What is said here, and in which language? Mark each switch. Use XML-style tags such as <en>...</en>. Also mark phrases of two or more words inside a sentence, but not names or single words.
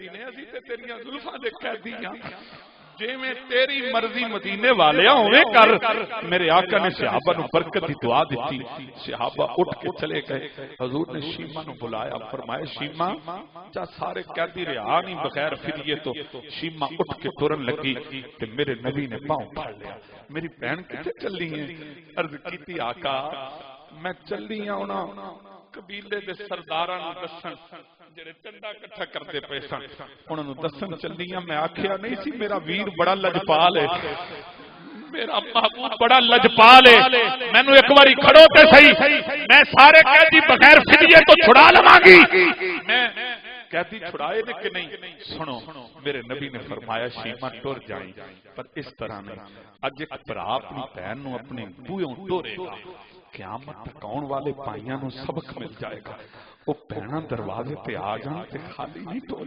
<pa>نے اسی تے تیریاں زلفاں دے قیدی ہاں جے میں تیری مرضی مدینے والے ہوے کر میرے آقا نے صحابہ نو برکت دی دعا دیتی صحابہ اٹھ کے چلے گئے حضور نے شیما نو بلایا فرمایا شیما جا سارے قیدی رہا نہیں بغیر فدیے تو شیما اٹھ کے ٹرن لگی تے میرے نبی نے پاؤں پھڑ لیا میری بہن کتے چلی ہے عرض کیتی آقا میں چلی ہوں نا قبیلے دے سرداراں نو دسن جڑے چندا اکٹھا کرتے پے سن انہاں نو دسن چلیاں میں آکھیا نہیں سی میرا ویر بڑا لجپال ہے میرا محبوب بڑا لجپال ہے مینوں ایک باری کھڑو تے صحیح میں سارے قیدی بغیر فدیے تو چھڑا لواں گی میں قیدی چھڑائے نے کہ نہیں سنو میرے نبی نے فرمایا شیما ٹر جائیں پر اس طرح نہیں اج ایک بھرا اپنی بہن نو اپنے بوئوں ٹورے گا قیامت تک آن والے پائیاں نو سبق مل جائے گا وہ بہنا دروازے پہ آ جان تے خالی نہیں</pa>